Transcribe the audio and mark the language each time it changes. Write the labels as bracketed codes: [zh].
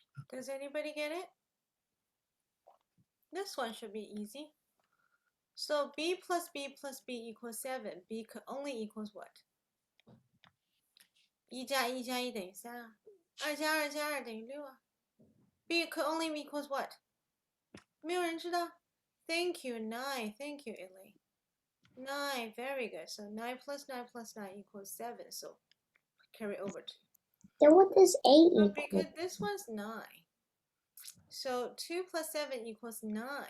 [en] Does anybody get it? This one should be easy. So b plus b plus b equals 7. b could only equals what? [zh] 1加1加1等于3啊，2加2加2等于6啊。 [en] b could only equals what? [zh] 没有人知道。 [en] Thank you, 9. Thank you, Elaine. 9, very good. So 9 plus 9 plus 9 equals 7. So carry over to. Then what does A But equal? because this one's 9. So 2 plus 7 equals 9.